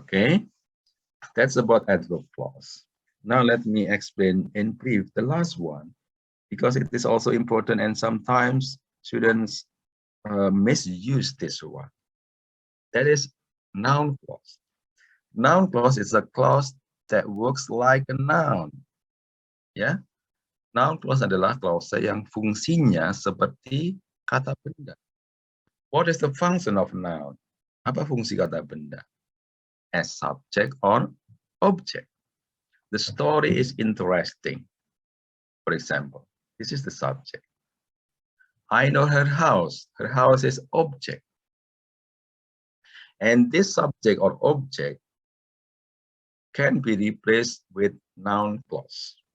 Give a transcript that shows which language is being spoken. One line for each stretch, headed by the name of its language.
English: Okay, that's about adverb clause. Now let me explain in brief the last one, because it is also important and sometimes students misuse this one. That is noun clause. Noun clause is a clause that works like a noun.
Indonesian: Ya, noun clause adalah clause yang fungsinya seperti kata benda.
English: What is the function of noun?
Indonesian: Apa fungsi kata benda?
English: As subject or object. The story is interesting. For example, this is the subject. I know her house. Her house is object. And this subject or object can be replaced with noun clause.